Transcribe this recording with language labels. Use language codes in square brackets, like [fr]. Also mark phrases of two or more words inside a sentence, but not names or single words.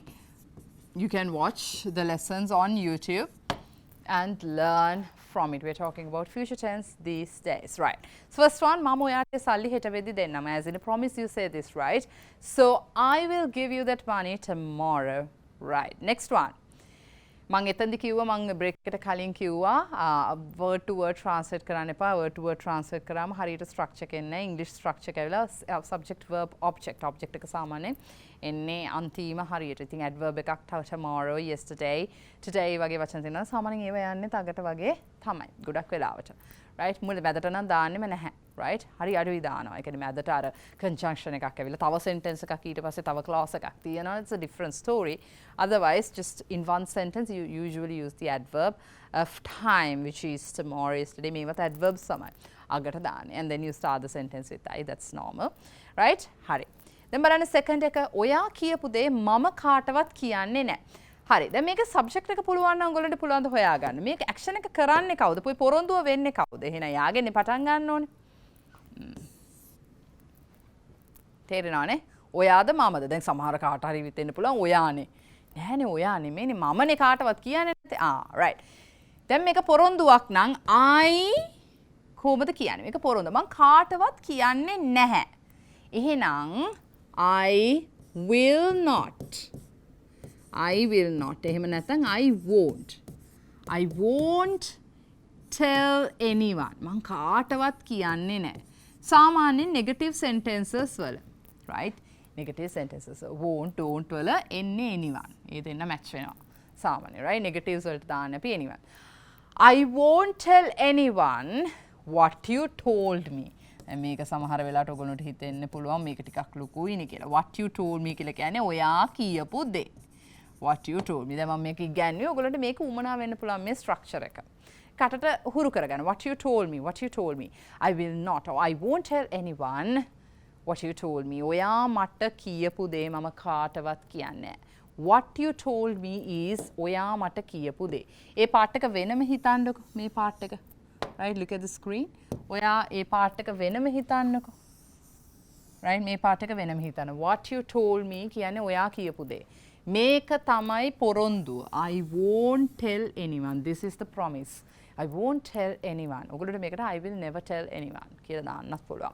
[en] You can watch the lessons on YouTube and learn from it. We're talking about future tense these days, right? So first one, [si] මම ඔයාට සල්ලි හෙට වෙද්දි දෙන්නම්, [en] as in a promise you say this, right? So I will give you that money tomorrow, right? Next one. [si] මං එතනදි කිව්වා මං බ්‍රේක් එකට කලින් කිව්වා [en] word to word [si] translate කරන්න එපා. [en] word to word [si] translate කරාම හරියට structure එක එන්නේ [en] English structure [si] එක ඇවිල්ලා [en] subject verb object [si] එක සාමාන්‍යයෙන් එන්නේ අන්තිම හරියට. ඉතින් adverb එකක් [en] tomorrow, yesterday, today [si] වගේ වචන තියෙනවා. සාමාන්‍යයෙන් ඒවා යන්නේ තගට වගේ තමයි. ගොඩක් වෙලාවට. right? මුල මැදට නම් දාන්නෙම නැහැ. right? හරි අඩුයි දානවා. ඒ කියන්නේ මැදට අර conjunction එකක් ඇවිල්ලා තව sentence එකක් ඊට පස්සේ තව clause එකක් තියෙනවා. [en] It's a different story. Otherwise, just in one sentence, you usually use the adverb of time, which is tomorrow, yesterday. [si] මේවත් adverbs තමයි. අගට දාන්නේ. [en] And then you start the sentence with I. That's normal. right? [si] හරි. දැන් බලන්න second එක ඔයා කියපු දේ මම කාටවත් කියන්නේ නැහැ. හරි. දැන් මේක subject එක පුළුවන් නම් ඔයගොල්ලන්ට පුළුවන් ද හොයාගන්න. මේක action එක කරන්නේ කවුද? පොරොන්දුව වෙන්නේ කවුද? එහෙනම් යාගෙන්නේ පටන් ගන්න ඕනේ. තේරෙනවනේ? ඔයාද මමද? දැන් සමහර කාට හරි විතෙන්න පුළුවන් ඔයානේ. නෑනේ ඔයා නෙමෙයිනේ මමනේ කාටවත් කියන්නේ නැත්තේ. [en] right. [si] දැන් මේක පොරොන්දුවක් නම් I කොහොමද කියන්නේ? මේක පොරොන්දු. මං කාටවත් කියන්නේ නැහැ. එහෙනම් [en] I will not. I will not. [si] එහෙම නැත්නම් [en] I won't. I won't tell anyone. [si] මං කාටවත් කියන්නේ නැහැ. සාමාන්‍යයෙන් [en] negative sentences [si] වල, [en] right? Negative sentences won't, don't වල එන්නේ anyone. [si] ඒ දෙන්න match වෙනවා. සාමාන්‍ය, right? Negatives වලට දාන්න අපි anyone. [en] I won't tell anyone what you told me. [si] මේක සමහර වෙලාවට ඔයගොල්ලන්ට හිතෙන්න පුළුවන් මේක ටිකක් ලොකුයිනේ කියලා. [en] What you told me [si] කියලා කියන්නේ ඔයා කියපු දේ. [en] What you told me. [si] දැන් මම මේක ඉගැන්නුවේ ඔයගොල්ලන්ට මේක උමනා වෙන්න පුළුවන් මේ structure එක. කටට හුරු කරගන්න. [en] What you told me. What you told me. I will not or I won't tell anyone what you told me. [si] ඔයා මට කියපු දේ මම කාටවත් කියන්නේ නැහැ. [en] What you told me is [si] ඔයා මට කියපු දේ. ඒ part එක වෙනම හිතන්නකෝ. මේ part එක. [en] Right, look at the screen. [si] ඔයා ඒ part එක වෙනම හිතන්නකෝ. Right, මේ part එක වෙනම හිතන්න. [en] What you told me [si] කියන්නේ ඔයා කියපු දේ. මේක තමයි පොරොන්දුව. [en] I won't tell anyone. This is the promise. I won't tell anyone. [si] ඔයගොල්ලෝ මේකට [en] I will never tell anyone [si] කියලා දාන්නත් පුළුවන්.